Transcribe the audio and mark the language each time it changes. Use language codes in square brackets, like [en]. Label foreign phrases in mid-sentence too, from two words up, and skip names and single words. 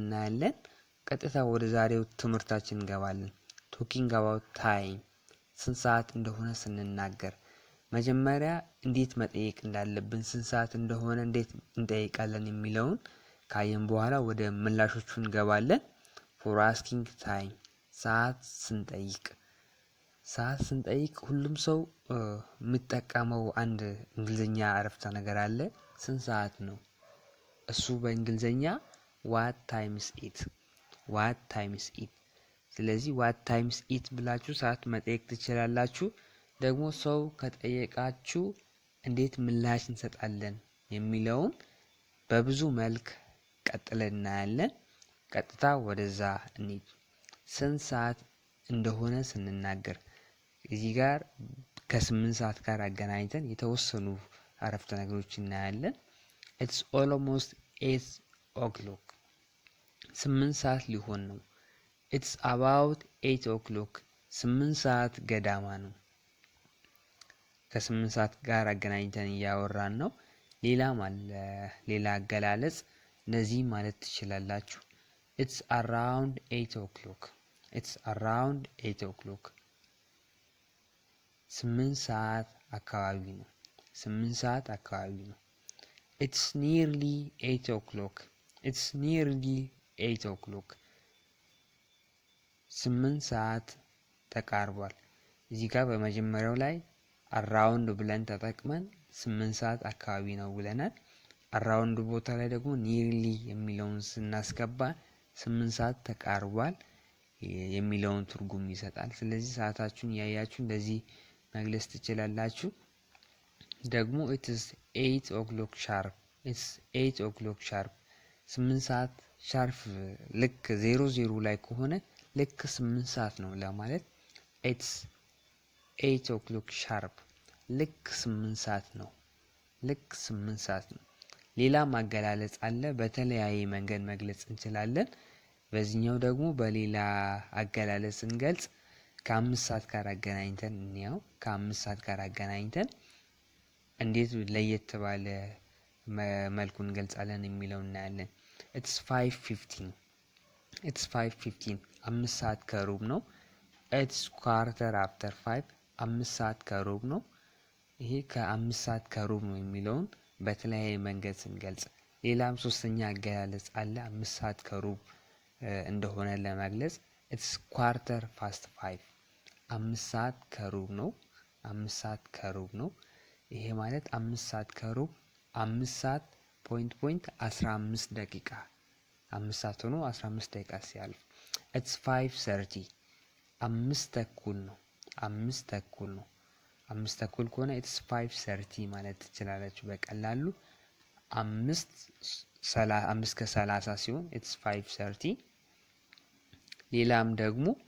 [am] እናያለን። ቀጥታ ወደ ዛሬው ትምህርታችን እንገባለን። [en] talking about time [am] ስንት ሰዓት እንደሆነ ስንናገር መጀመሪያ እንዴት መጠየቅ እንዳለብን ስንት ሰዓት እንደሆነ እንዴት እንጠይቃለን የሚለውን ካየን በኋላ ወደ ምላሾቹ እንገባለን። [en] for asking time [am] ሰዓት ስንጠይቅ ሁሉም ሰው የሚጠቀመው አንድ እንግሊዝኛ አረፍተ ነገር አለ። ስንት ሰዓት ነው? እሱ በእንግሊዝኛ [en] what time is it። [am] ስለዚህ [en] what time is it [am] ብላችሁ ሰዓት መጠየቅ ትችላላችሁ። ደግሞ ሰው ከጠየቃችሁ እንዴት ምላሽ እንሰጣለን የሚለውን በብዙ መልክ ቀጥለን እናያለን። ቀጥታ ወደዛ እንሂድ። ስንት ሰዓት እንደሆነ ስንናገር እዚህ ጋር ከ8 ሰዓት ጋር አገናኝተን የተወሰኑ አረፍተ ነገሮች እናያለን። [en] it's almost 8 o'clock [am] 8 ሰዓት ሊሆን ነው። [en] it's about 8 o'clock [am] 8 ሰዓት ገዳማ ነው። ከ8 ሰዓት ጋር አገናኝተን እያወራን ነው። ሌላም አለ ሌላ አገላለጽ እነዚህ ማለት ትችላላችሁ። [en] it's around 8 o'clock [am] 8 ሰዓት አካባቢ ነው። 8 ሰዓት አካባቢ ነው። [en] it's nearly 8 o'clock [am] 8 ሰዓት ተቃርቧል። እዚህ ጋር በመጀመሪያው ላይ አራውንድ ብለን ተጠቅመን 8 ሰዓት አካባቢ ነው ብለናል። አራውንድ ቦታ ላይ ደግሞ ኒርሊ የሚለውን ስናስገባ 8 ሰዓት ተቃርቧል የሚለውን ትርጉም ይሰጣል። ስለዚህ ሰዓታችሁን ያያችሁ እንደዚህ መግለጽ ትችላላችሁ። ደግሞ [en] it is 8 o'clock sharp [am] 8 ሰዓት ሻርፕ ልክ 00 ላይ ከሆነ ልክ 8 ሰዓት ነው ለማለት [en] it's 8 o'clock sharp [am] ልክ 8 ሰዓት ነው። ሌላ ማገላለጽ አለ። በተለያየ መንገድ መግለጽ እንችላለን። በዚህኛው ደግሞ በሌላ አገላለጽ እንገልጽ ከ5 ሰዓት ጋር አገናኝተን እንየው። ከ5 ሰዓት ጋር አገናኝተን እንዴት ለየት ባለ መልኩ እንገልጻለን የሚለው እናያለን። [en] it's 5:15 [am] 5 ሰዓት ከሩብ ነው። [en] it's quarter after 5 [am] 5 ሰዓት ከሩብ ነው። ይሄ ከ5 ሰዓት ከሩብ ነው የሚለውን በተለያየ መንገድ ስንገልጽ ሌላም ሶስተኛ አገላለጽ አለ። 5 ሰዓት ከሩብ እንደሆነ ለመግለጽ [en] it's quarter past 5 [am] 5 ሰዓት ከሩብ ነው። ይሄ ማለት 5 ሰዓት ከሩብ 5 ሰዓት ፖይንት 15 ደቂቃ 5 ሰዓት ሆኖ 15 ደቂቃ ሲያልፍ [en] it's 5:30 [am] 5 ተኩል ነው። 5 ተኩል ከሆነ [en] it's 5:30 [am] ማለት ትችላላችሁ በቀላሉ። 5 ከ30 ሲሆን [en] it's 5:30። [am] ሌላም ደግሞ